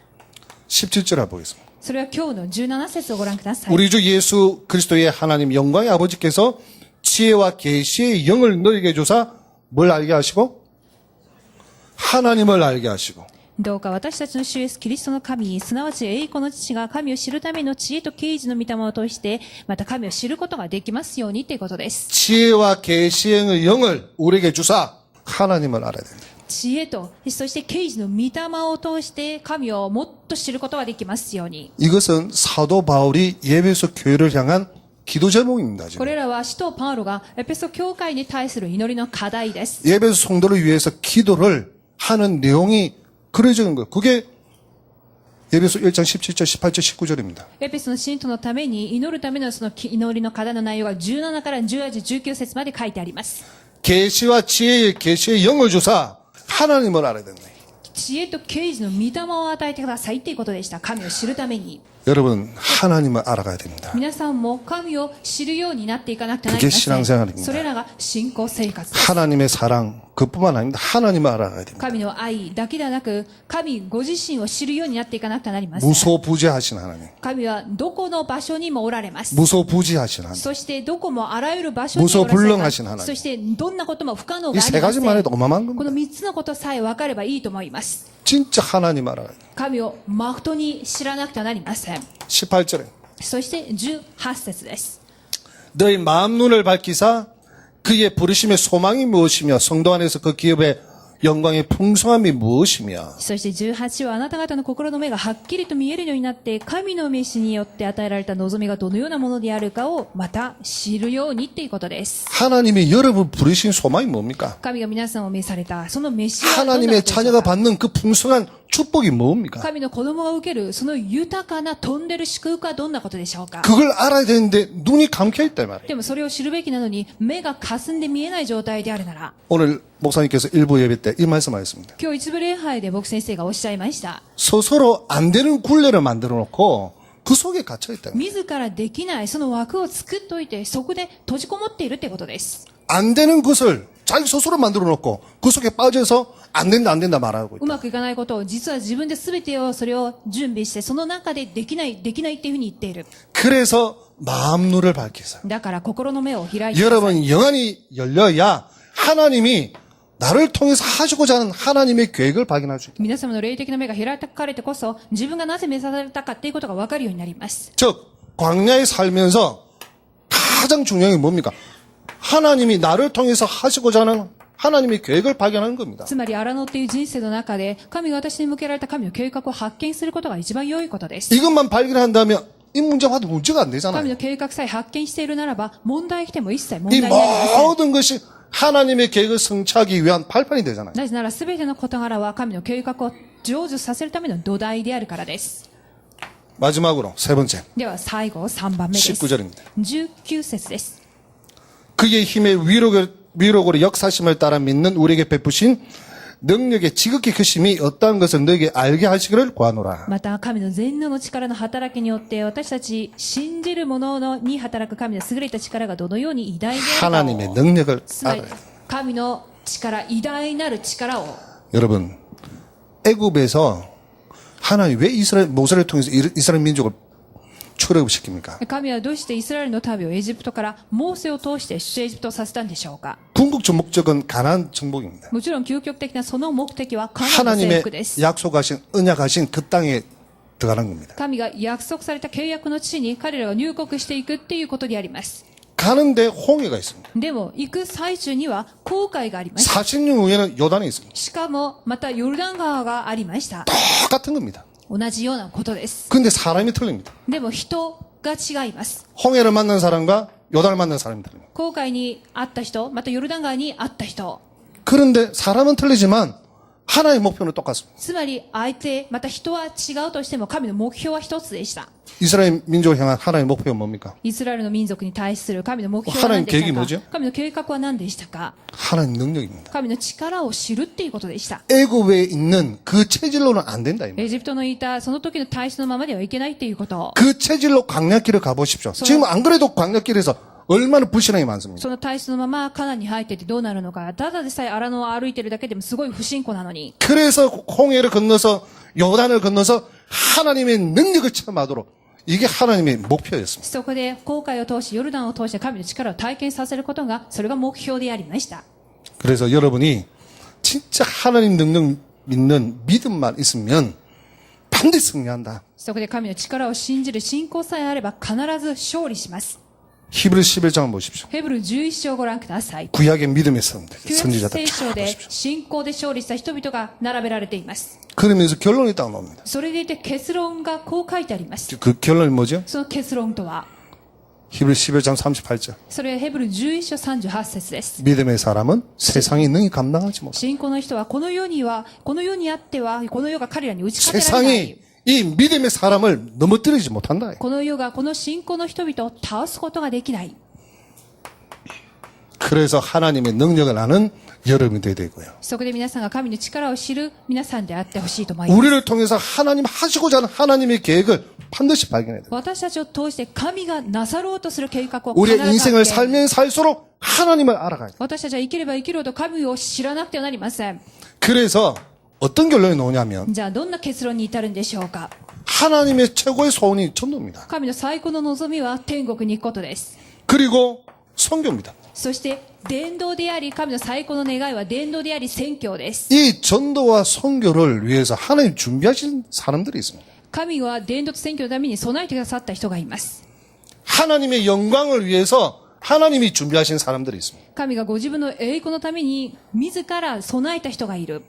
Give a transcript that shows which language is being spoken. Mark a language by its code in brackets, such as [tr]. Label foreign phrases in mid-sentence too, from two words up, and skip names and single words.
[ko] 17절 보겠습니다. [ja] それは今日の17節をご覧ください。 [ko] 우리 주 예수 그리스도의 하나님 영광의 아버지께서 지혜와 계시의 영을 너에게 주사 뭘 알게 하시고 하나님을 알게 하시고 [ja] どうか私たちの主イエスキリストの神、すなわち栄光の父が神を知るための知恵と啓示の御霊を通して、また神を知ることができますようにということです。 [ko] 지혜와 계시의 영을 우리에게 주사 하나님을 알아야 됩니다. [ja] 知恵と、そして啓示の御霊を通して神をもっと知ることができますように。 [ko] 이것은 사도 바울이 예배소 교회를 향한 기도 제목입니다. [ja] こ [ko] 지금. [ja] れらは使徒パウロがエペソ教会に対する祈りの課題です。 [ko] 예배소 성도를 위해서 기도를 하는 내용이 그려져 있는 거예요. 그게 예배소 1장 17절, 18절, 19절입니다. [ja] エペソの信徒のために祈るためのその祈りの課題の内容が17から18、19節まで書いてあります。 [ko] 계시와 지혜의 계시의 영을 주사 하나님을 알아야 된다. [ja] 知恵と啓示の御霊を与えてくださいということでした。神を知るために。 [ko] 여러분 하나님을 알아가야 됩니다. [ja] 皆さんも神を知るようになっていかなくてはなり [ko] 그게 [ja] ません。 [ko] 신앙생활입니다. [ja] それらが信仰生活です。 [ko] 하나님의 사랑 그뿐만 아닙니다. 하나님을 알아가야 됩니다. [ja] 神の愛だけではなく、神ご自身を知るようになっていかなくてはなりません。 [ko] 무소부지하신 하나님. [ja] 神はどこの場所にもおられます。 [ko] 무소부지하신 하나님. [ja] そしてどこもあらゆる場所におられます。 [ko] 무소불능하신 하나님. [ja] そしてどんなことも不可能が [ko] 이 [ja] あり [ko] 세 [ja] ません。 [ko] 가지만 해도 어마어마한 [ja] こ [ko] 겁니다. [ja] の3つのことさえ分かればいいと思います。 [ko] 진짜 하나님 알아가야 돼요. [ja] 神を誠に知らなくてはなりません。 [ko] 18절에 [ja] そして18節です。 [ko] 너희 마음 눈을 밝히사 그의 부르심의 소망이 무엇이며 성도 안에서 그 기업의 영광의 풍성함이 무엇이며 [ja] そして18はあなた方の心の目がはっきりと見えるようになって神の召しによって与えられた望みがどのようなものであるかをまた知るようにっていうことです。 [ko] 하나님이 여러분 부르신 소망이 뭡니까? [ja] 神が皆さんを召されたその召しはどんなこと [ko] 하나님의 [ja] でしょう [ko] 자녀가 [ja] か。 [ko] 받는 그 풍성한 축복이 뭡니까? [ja] 神の子供が受けるその豊かな飛んでる祝福はどんなことでしょうか。 [ko] 그걸 알아야 되는데 눈이 감겨 있다 이 말이에요. [ja] でもそれを知るべきなのに目が霞んで見えない状態であるなら、 [ko] 오늘 목사님께서 일부 예배 때 이 말씀하셨습니다. [ja] 今日一部礼拝で僕先生がおっしゃいました。 [ko] 스스로 안 되는 굴레를 만들어 놓고 그 속에 갇혀 있다. [ja] 自らできないその枠を作っておいてそこで閉じこもっているってことです。 [ko] 안 되는 것을 자기 스스로 만들어 놓고 그 속에 빠져서 안 된다 말하고 [ja] う [ko] 있다. [ja] まくいかないことを実は自分で全てをそれを準備してその中でできないっていうふうに言っている。 [ko] 그래서 마음 눈을 밝히세요. [ja] だから心の目を開いてください。 [ko] 여러분 영안이 열려야 하나님이 나를 통해서 하시고자 하는 하나님의 계획을 발견할 수 있다. [ja] 皆様の霊的な目が開かれてこそ自分がなぜ召されたかっていうことが分かるようになります。 [ko] 즉 광야에 살면서 가장 중요한 게 뭡니까? 하나님이 나를 통해서 하시고자 하는 하나님의 계획을 발견하는 겁니다. [ja] つまり荒野っていう人生の中で神が私に向けられた神の計画を発見することが一番良いことです。 [ko] 이것만 발견한다면 이 문제가 문제가 안 [ja] 神 [ko] 되잖아요. [ja] の計画さえ発見しているならば問題来ても一切問 [ko] 이 [ja] 題になりません。 [ko] 모든 것이 하나님의 계획을 성취하기 위한 발판이 되잖아요. [ja] なぜなら全ての事柄は神の計画を成就させるための土台であるからです。 [ko] 마지막으로 세 번째 [ja] では最後3番目です。 [ko] 19절입니다. [ja] 19節です。 [ko] 그의 힘의 위력으로 역사심을 따라 믿는 우리에게 베푸신 능력의 지극히 크심이 어떠한 것을 너에게 알게 하시기를 구하노라. [ja] また神の全能の力の働きによって私たち信じる者に働く神の優れた力がどのように偉大である [ko] 하나님의 [ja] かを [ko] 능력을 [ja] つまり [ko] 알아요. [ja] 神の力偉大なる力を [ko] 여러분 애굽에서 하나님 왜 모세를 통해서 이스라엘 민족을 출애굽시킵니까? [ja] 神はどうしてイスラエルの民をエジプトからモーセを通して出エジプトさせたんでしょうか。 [ko] 궁극적 목적은 가나안 정복입니다. [ja] もちろん究極的なその目的はカナンの征 [ko] 하나님의 [ja] 服です。 [ko] 약속하신 언약하신 그 땅에 들어가는 겁니다. [ja] 神が約束された契約の地に彼らが入国していくっていうことであります。 [ko] 가는데 홍해가 있습니다. [ja] でも行く最中には航海があります。 [ko] 40년 후에는 요단이 있습니다. [ja] しかもまたヨルダン川がありました。 [ko] 똑같은 겁니다. [ja] 同じようなことです。 [ko] 근데 사람이 틀립니다. [ja] でも人が違います。 [ko] 홍해를 만난 사람과 요단을 만난 사람이 틀립니다. [ja] 航海に会った人、またヨルダン川に会った人。 [ko] 그런데 사람은 틀리지만 하나의 목표는 똑같습니다. [ja] つまり相手、また人は違うとしても神の目標は一つでした。 [ko] 이스라엘 민족을 향한 하나의 목표가 뭡니까? [ja] イスラエルの民族に対する神の目標は何で [ko] 하나님계획이 [ja] した [ko] 뭐죠? [ja] か。神の計画は何でしたか。 [ko] 하나님 능력입니다. [ja] 神の力を知るっていうことでした。 [ko] 애굽에 있는 그 체질로는 안 된다. 이 말이에요. [ja] エジプトのいたその時の体質のままではいけないっていうことを。 [ko] 그 체질로 광야길을 가보십시오. 지금 안 그래도 광야길에서 얼마나 불신앙이 많습니다. [ja] その体質のままカナンに入っててどうなるのか。ただでさえ荒野を歩いてるだけでもすごい不信仰なのに。 [ko] 그래서 홍해를 건너서 요단을 건너서 하나님의 능력을 체험하도록 이게 하나님의 목표였습니다. [ja] そこで航海を通しヨルダンを通して神の力を体験させることがそれが目標でありました。 [ko] 그래서 여러분이 진짜 하나님 능력 믿는 믿음만 있으면 반드시 승리한다. [ja] そこで神の力を信じる信仰さえあれば必ず勝利します。 [ko] 히브리 11장을 보십시오. [ja] ヘブル11章をご覧ください。 [ko] 구약의 믿음의 사람들, [ja] 旧約 [ko] 선지자들 [ja] 聖書 [ko] 다 [ja] で [ko] 보십시오. [ja] 信仰で勝利した人々が並べられています。 [ko] 그러면서 결론이 딱 나옵니다. [ja] それでいて結論がこう書いてあります。 [ko] 그 결론이 뭐죠? [ja] その結論とは、 [ko] 히브리 11장 38절. [ja] それはヘブル11章38節です。 [ko] 믿음의 사람은 세상이 능히 감당하지 못합니다. [ja] 信仰の人はこの世にあっては、この世が彼らに打ち勝てられない。 [ko] 세상이 이 믿음의 사람을 넘어뜨리지 못한다. [ja] この世がこの信仰の人々を倒すことができない。 [ko] 그래서 하나님의 능력을 아는 여러분이 되어야 되고요. [ja] そこで皆さんが神の力を知る皆さんであってほしいと思います。 [ko] 우리를 통해서 하나님 하시고자 하는 하나님의 계획을 반드시 발견해야 돼요. [ja] 私たちを通して神がなさろうとする計画を必 [ko] 우리의 [ja] ず [ko] 인생을 [ja] 発見。 [ko] 살면 살수록 하나님을 알아가야 돼요. [ja] 私たちは生きれば生きるほど神を知らなくてはなりません。 [ko] 그래서 어떤 결론이 나오냐면 [ja] じゃあどんな結論に至るんでしょうか。 [ko] 하나님의 최고의 소원이 전도입니다. [ja] 神の最高の望みは天国に行くことです。 [ko] 그리고 선교입니다. [ja] そして伝道であり、神の最高の願いは伝道であり宣教です。 [ko] 이 전도와 선교를 위해서 하나님 준비하신 사람들이 있습니다. [ja] 神は伝道と宣教のために備えてくださった人がいます。 [ko] 하나님의 영광을 위해서 하나님이 준비하신 사람들이 있습니다. [ja] 神がご自分の栄光のために自ら備えた人がいる。